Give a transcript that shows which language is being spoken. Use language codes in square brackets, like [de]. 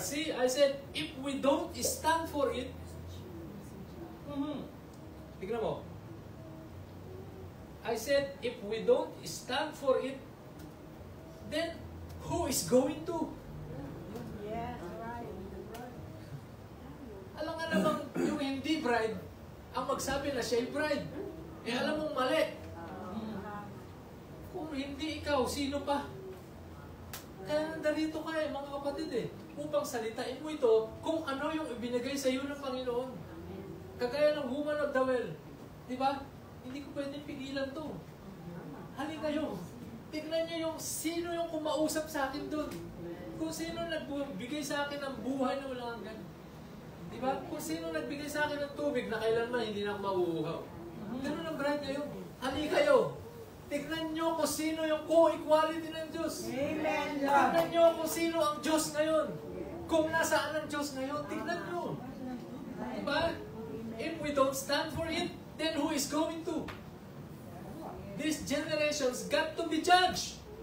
[en] See, I said, if we don't stand for it, [tl] tignan mo. [en] I said, if we don't stand for it, then who is going to? Yes, right. [tl] Alam nga namang yung hindi bride, ang magsabi na siya'y bride. Eh alam mong mali. Kung hindi ikaw, sino pa? Kaya nandito ka mga kapatid upang salitain mo ito kung ano yung ibinigay sa iyo ng Panginoon. Kagaya ng [en] woman of the well. [tl] Di ba? Hindi ko pwedeng pigilan to. Halika kayo. Tignan niyo yung sino yung kumausap sa akin doon. Kung sino nagbigay sa akin ng buhay na walang hanggan. Di ba? Kung sino nagbigay sa akin ng tubig na kailanman hindi na ako mauuhaw. Ganun ang bride ngayon. Halika kayo. Tignan nyo kung sino yung co-equality ng Diyos. Amen. Tignan nyo kung sino ang Diyos ngayon. Kung nasaan ang Diyos ngayon, tignan nyo. Diba? [en] If we don't stand for it, then who is going to? These generations got to be judged.